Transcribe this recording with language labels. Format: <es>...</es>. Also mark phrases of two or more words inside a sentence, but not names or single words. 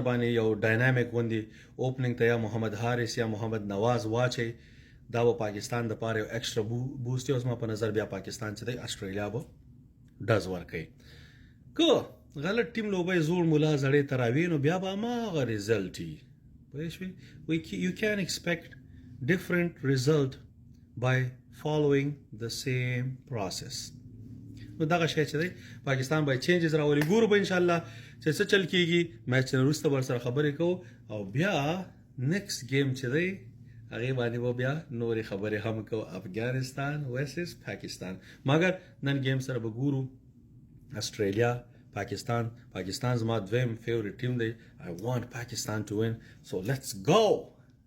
<ps>باندې یو ډاینامیک غوندي اوپننګ ته یا محمد حارث یا محمد نواز واچي دا به پاکستان د پاره یو</ps> <en>extra boost</en> <ps>اوس ما په نظر بیا پاکستان چې د استرالیا به ډز ورکړي که غلط ټیم لوبوي زوړ مولا زړې تراوی نو بیا به ما ریزلټ</ps> <en>you can expect different result by following the same process</en> <ps>نو دغه شی چې دی پاکستان باید چینجز راولي ګورو به</ps> <ar>ان شاء الله</ar> <ps>چې څه چل کیږي میچ نه وروسته ور سره خبرې کوو او بیا</ps> <en>next game</en> <ps>چې دی هغه باندې به بیا نورې خبرې هم کوو افغانستان ورسز پاکستان مګر نن گیم سره به ګورو استرالیا پاکستان زما دویم فیوریټ ټیم دی</ps> <en>I want Pakistan to win so let's go</en>